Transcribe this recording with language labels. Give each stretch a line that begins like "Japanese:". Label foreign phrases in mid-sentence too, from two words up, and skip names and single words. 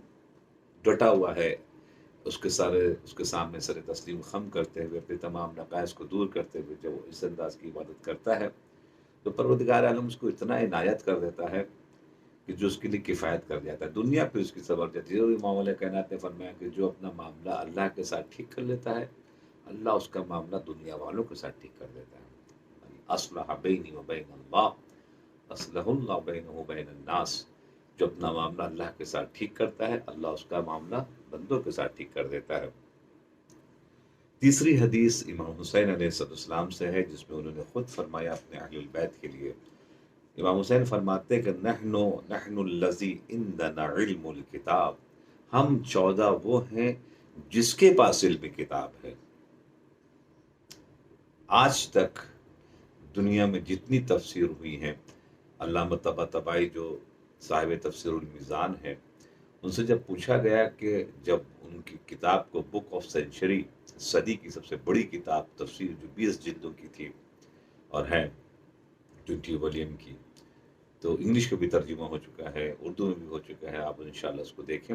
Urdu: ڈٹا ہوا ہے، اس کے سامنے سر تسلیم خم کرتے ہوئے، اپنے تمام نقائص کو دور کرتے ہوئے جب وہ اس انداز کی عبادت کرتا ہے تو پروردگار عالم اس کو اتنا عنایت کر دیتا ہے کہ جو اس کے لیے کفایت کر جاتا ہے، دنیا پہ اس کی صبر جاتی ہے۔ اور امام علیہ کائنات نے فرمایا کہ جو اپنا معاملہ اللہ کے ساتھ ٹھیک کر لیتا ہے، اللہ اس کا معاملہ دنیا والوں کے ساتھ ٹھیک کر دیتا ہے۔
Arabic: اصلح بینی و بین اللہ، اصلح اللہ بینہ و بین الناس،
Urdu: جو اپنا معاملہ اللہ کے ساتھ ٹھیک کرتا ہے، اللہ اس کا معاملہ بندوں کے ساتھ ٹھیک کر دیتا ہے۔ تیسری حدیث امام حسین
Arabic: علیہ السلام
Urdu: سے ہے، جس میں انہوں نے خود فرمایا اپنے اہل البیت کے لیے۔ امام حسین فرماتے ہیں کہ
Arabic: نحن الذی عندنا علم الکتاب،
Urdu: ہم 14 وہ ہیں جس کے پاس علم کتاب ہے۔ آج تک دنیا میں جتنی تفسیر ہوئی ہیں، علامہ طباطبائی جو صاحب تفسیر المیزان ہے، ان سے جب پوچھا گیا کہ جب ان کی کتاب کو
English: book of century,
Urdu: صدی کی سب سے بڑی کتاب تفسیر جو 20 جلدوں کی تھی اور ہے 20 والیوم کی، تو انگلش کا بھی ترجمہ ہو چکا ہے، اردو میں بھی ہو چکا ہے، آپ انشاءاللہ اس کو دیکھیں۔